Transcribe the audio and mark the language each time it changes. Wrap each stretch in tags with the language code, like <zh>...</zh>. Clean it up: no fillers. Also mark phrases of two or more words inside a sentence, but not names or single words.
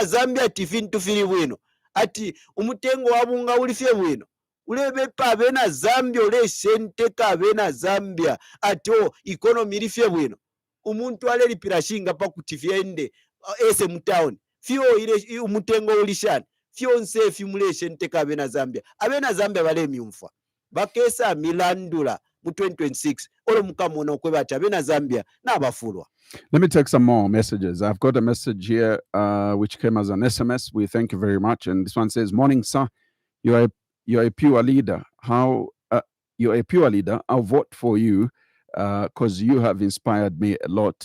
<bem>Zambia tifintu firi bwino ati umutengo wabunga ulifye bwino ule bepa abena Zambia ule shenteka abena Zambia ati economy ilifye bwino umuntu ale lipirashinga pa kutifyende ese mtown fio ile umutengo ulishana fio nse fimulation teka abena Zambia bale myumfa bakesa milandula mu 2026 olo mukamona okwebata abena Zambia nabafulwa.</bem> <en>Let me take some more messages. I've got a message here which came as an SMS. We thank you very much. And this one says, "Morning, sir. You're a pure leader. You're a pure leader. I'll vote for you because you have inspired me a lot."</en>